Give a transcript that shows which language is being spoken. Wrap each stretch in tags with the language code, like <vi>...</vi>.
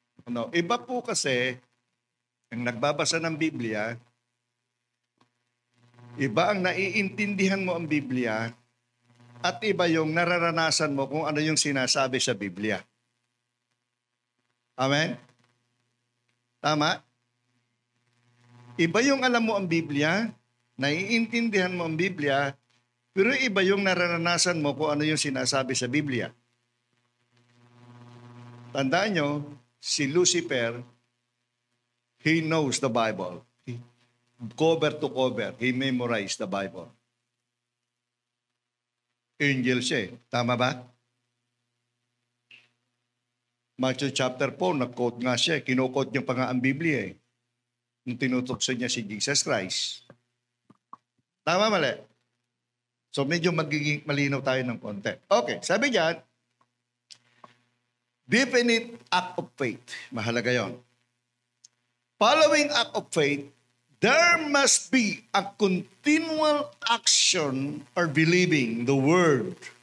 <tl>No, iba po kasi, ang nagbabasa ng Biblia, iba ang naiintindihan mo ang Biblia, at iba yung nararanasan mo kung ano yung sinasabi sa Biblia. Amen? Tama? Iba yung alam mo ang Biblia, naiintindihan mo ang Biblia, pero iba yung nararanasan mo kung ano yung sinasabi sa Biblia. Tandaan nyo, si</tl> <en>Lucifer, he knows the Bible. Cover to cover, he memorized the Bible.</en> <tl>Angel siya eh. Tama ba? Matthew chapter 4, nag-quote nga siya. Kino-quote niya pa nga ang Biblia eh. Nung tinutukso niya si Jesus Christ. Tama, mali? So medyo magiging malinaw tayo ng konti. Okay, sabi diyan, definite act of faith. Mahalaga yon.</tl> <en>Following act of faith, there must be a continual action or believing the word.</en>